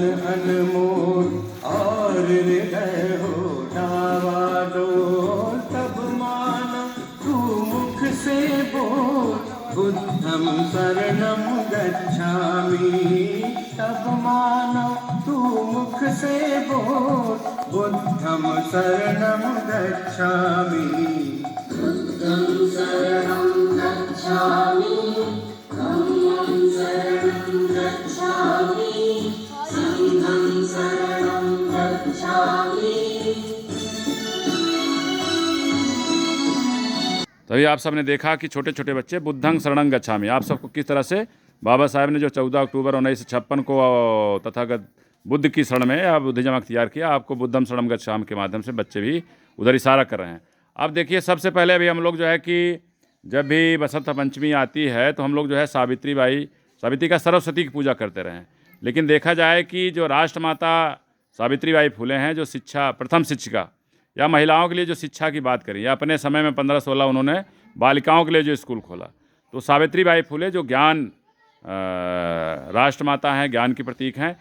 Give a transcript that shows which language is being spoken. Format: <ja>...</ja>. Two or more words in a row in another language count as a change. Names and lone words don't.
<hi>अनमोल और हृदय हो डावाडोल, तब मानो तू मुख से बोल</hi> <pi>बुद्धं शरणं गच्छामि,</pi> <hi>तब मानो तू मुख से बोल</hi> <pi>बुद्धं शरणं गच्छामि, बुद्धं शरणं गच्छामि, धम्मं शरणं गच्छामि, संघं शरणं गच्छामि।</pi> <hi>तभी आप सबने देखा कि छोटे छोटे बच्चे</hi> <pi>बुद्धं शरणं गच्छामि,</pi> <hi>आप सबको किस तरह से बाबा साहब ने जो 14 अक्टूबर 1956 को तथागत बुद्ध की शरण में या बुद्धिज्म अख्तियार किया, आपको</hi> <pi>बुद्धं शरणं गच्छामि</pi> <hi>के माध्यम से बच्चे भी उधर इशारा कर रहे हैं। अब देखिए सबसे पहले अभी हम लोग जो है कि जब भी बसंत पंचमी आती है तो हम लोग जो है सावित्री का सरस्वती की पूजा करते रहे हैं, लेकिन देखा जाए कि जो राष्ट्रमाता सावित्रीबाई फुले हैं, जो शिक्षा प्रथम शिक्षिका या महिलाओं के लिए जो शिक्षा की बात करी, या अपने समय में 1516 उन्होंने बालिकाओं के लिए जो स्कूल खोला, तो सावित्रीबाई फुले जो ज्ञान राष्ट्रमाता हैं, ज्ञान की प्रतीक हैं।</hi>